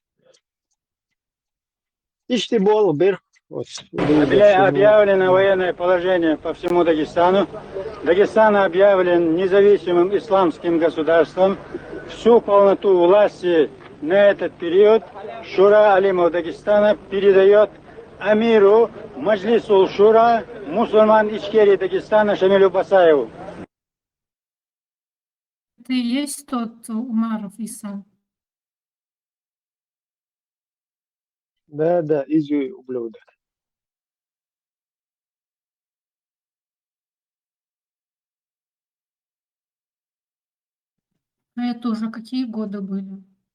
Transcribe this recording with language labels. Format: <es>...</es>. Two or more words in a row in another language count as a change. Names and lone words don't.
<ru>Иштибол, Бир. Вот, Объявлено военное положение по всему Дагестану. Дагестан объявлен независимым исламским государством. Всю полноту власти на этот период Шура Алимов Дагестана передает амиру Маджлисул Шура, мусульман Ичкерии Дагестана Шамилю Басаеву. Это и есть тот Умаров Иса? Да, изюй ублюдок. А это уже какие годы были?</ru>